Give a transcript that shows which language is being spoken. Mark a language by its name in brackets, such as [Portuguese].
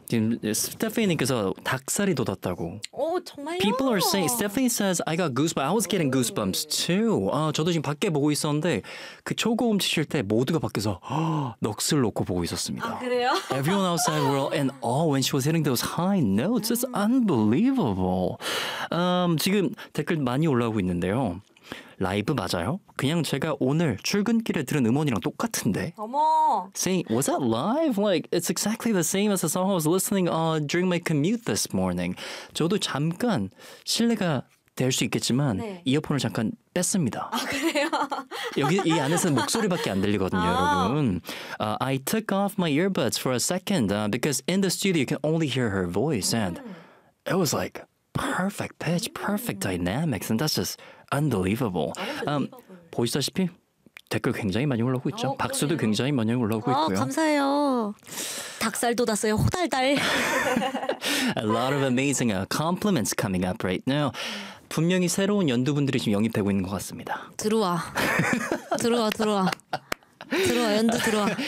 [Korean] 지금 스테피니께서 닭살이 돋았다고. 오, 정말요? [English] People are saying, Stephanie says, I got goosebumps. I was getting goosebumps too. [Korean] 아, 저도 지금 밖에 보고 있었는데 그 초고음 치실 때 모두가 밖에서 넋을 놓고 보고 있었습니다. 아, 그래요? [English] Everyone outside were in awe when she was hitting those high notes. It's unbelievable. [Korean] 지금 댓글 많이 올라오고 있는데요. 라이브 맞아요? 그냥 제가 오늘 출근길에 들은 음원이랑 똑같은데. 어머. [English] Saying, was that live? Like, it's exactly the same as the song I was listening during my commute this morning. [Korean] 저도 잠깐 실례가 될 수 있겠지만 네. 이어폰을 잠깐 뺐습니다. 아, 그래요? 여기 이 안에서는 목소리밖에 안 들리거든요, 아. 여러분. [English] I took off my earbuds for a second because in the studio you can only hear her voice and it was like perfect pitch, perfect dynamics and that's just unbelievable. [Korean] 보시다시피 댓글 굉장히 많이 올라오고 있죠. 박수도 그러네요. 굉장히 많이 올라오고 있고요. 감사해요. 닭살 돋았어요. 호달달. [English] A lot of amazing compliments coming up right now. [Korean] 분명히 새로운 연두분들이 지금 영입되고 있는 것 같습니다. 들어와. 들어와, 들어와. 들어와, 연두 들어와.